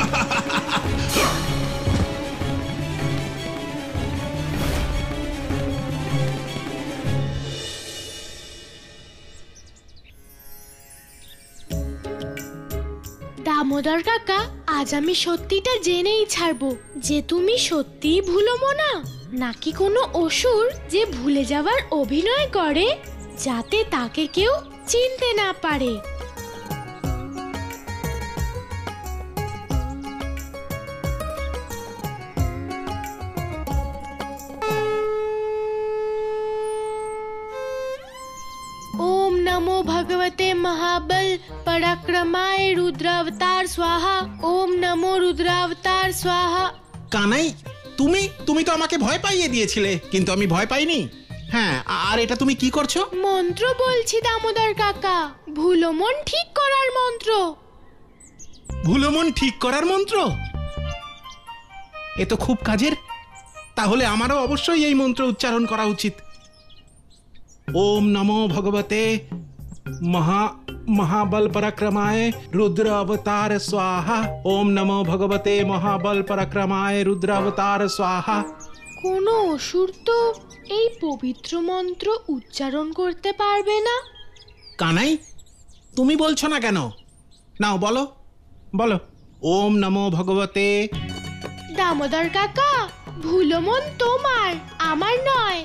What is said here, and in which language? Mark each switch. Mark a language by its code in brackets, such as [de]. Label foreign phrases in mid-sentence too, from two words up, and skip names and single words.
[bn] দামোদর কাকা, আজ আমি সত্যিটা জেনেই ছাড়বো যে তুমি সত্যিই ভুলো মনা, নাকি কোনো অসুর যে ভুলে যাওয়ার অভিনয় করে যাতে তাকে কেউ চিনতে না পারে। [sa] ओम नमो भगवते महाबल पराक्रमाय रुद्रावतार स्वाहा। ओम नमो रुद्रावतार स्वाहा। [bn] কানাই, তুমি তো আমাকে ভয় পাইয়ে দিয়েছিলে, কিন্তু আমি ভয় পাইনি। হ্যাঁ, আর এটা তুমি কি করছো? মন্ত্র বলছি দামোদর কাকা, ভুলো মন ঠিক করার মন্ত্র। ভুলো মন ঠিক করার মন্ত্র? এ তো খুব কাজের। তাহলে আমারও অবশ্যই এই মন্ত্র উচ্চারণ করা উচিত। [sa] ओम नमो भगवते महाबल पराक्रमाय रुद्र अवतार स्वाहा। ओम नमो भगवते महाबल पराक्रमाय रुद्र अवतार स्वाहा। [bn] কোনো অসুর তো এই পবিত্র মন্ত্র উচ্চারণ করতে পারবে না। কানাই, তুমি বলছো না কেন? নাও বলো বলো। [sa] ওম নমো ভগবতে। [bn] দামোদর কাকা, ভুলো মন তোমার, আমার নয়।